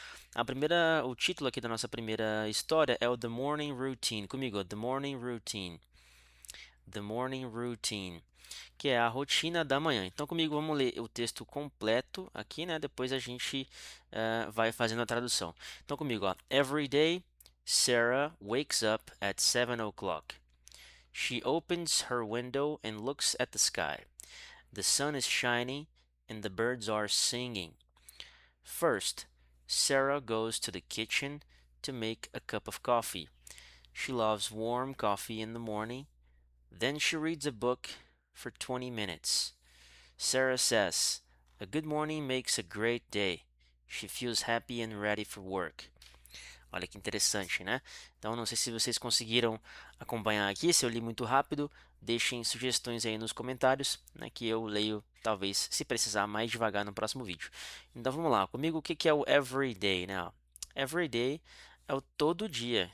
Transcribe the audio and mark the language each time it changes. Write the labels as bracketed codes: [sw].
[pt] Então o título aqui da nossa primeira história é o The Morning Routine. Comigo, ó, The Morning Routine. The Morning Routine, que é a rotina da manhã. Então, comigo, vamos ler o texto completo aqui, né? Depois a gente vai fazendo a tradução. Então, comigo, ó. [en] Every day, Sarah wakes up at 7 o'clock. She opens her window and looks at the sky. The sun is shining and the birds are singing. First, Sarah goes to the kitchen to make a cup of coffee. She loves warm coffee in the morning. Then she reads a book for 20 minutes. Sarah says, "A good morning makes a great day." She feels happy and ready for work. [pt] Olha que interessante, né? Então, não sei se vocês conseguiram acompanhar aqui. Se eu li muito rápido, deixem sugestões aí nos comentários, né, que eu leio, talvez, se precisar, mais devagar no próximo vídeo. Então, vamos lá. Comigo, o que que é o everyday, né? Ó, everyday é o todo dia.